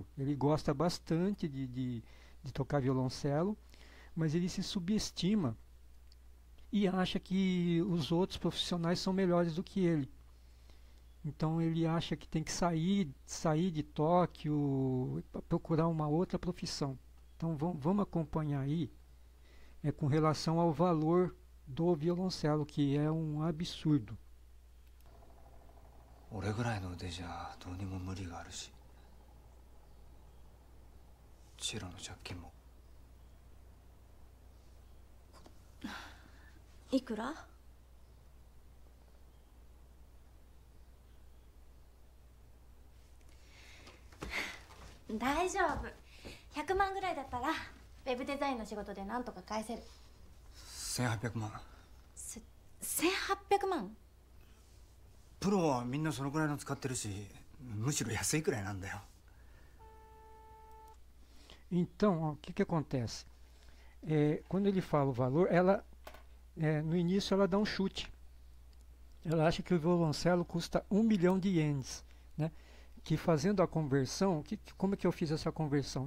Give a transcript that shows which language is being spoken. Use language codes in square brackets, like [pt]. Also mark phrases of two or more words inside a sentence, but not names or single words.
[pt] Ele gosta bastante de tocar violoncelo, mas ele se subestima e acha que os outros profissionais são melhores do que ele. Então ele acha que tem que sair de Tóquio, procurar uma outra profissão. Então vamos acompanhar aí com relação ao valor do violoncelo, que é um absurdo. [ja] 俺ぐらいの腕じゃどうにも無理があるし、チェロの借金も。いくら？大丈夫。100万ぐらいだったらウェブデザインの仕事でなんとか返せる。 1800万。 1800万？プロはみんなそのくらいの使ってるし、むしろ安いくらいなんだよ。 [pt] Então, ó, o que acontece? Quando ele fala o valor, ela no início ela dá um chute. Ela acha que o violoncelo custa 1 milhão de ienes, né? Que fazendo a conversão, como é que eu fiz essa conversão?